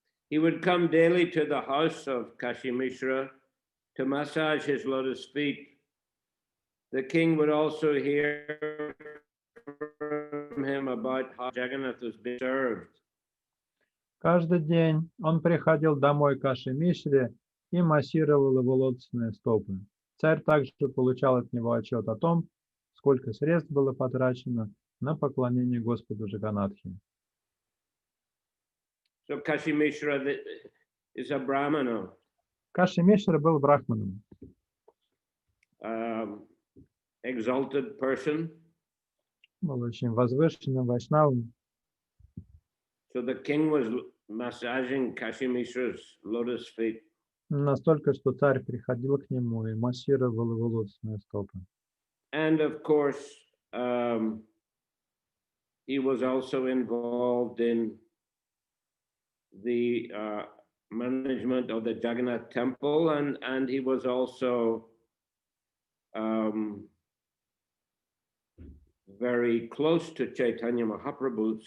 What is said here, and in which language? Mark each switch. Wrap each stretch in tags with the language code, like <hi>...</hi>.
<en>He would come daily to the house of Kashimishra to massage his lotus feet. The king would also hear from him about how Jagannath was being served.</en> <ru>Каждый день он приходил домой к Кашимишре и массировал его лотосные стопы. Царь также получал от него отчет о том, сколько средств было потрачено на поклонение Господу Джаганнатхе.</ru> <en>So Kashimishra is a Brahmana.</en> <ru>Кашимишра был брахманом.</ru> <en>Exalted person.</en> <ru>Был очень возвышенным вайшнавом.</ru> <en>So the king was massaging Kashimishra's lotus feet.</en> <ru>Настолько, что царь приходил к нему и массировал его лотосные стопы.</ru> <en>And of course, he was also involved in the management of the Jagannath temple, and he was also very close to Chaitanya Mahaprabhu.</en>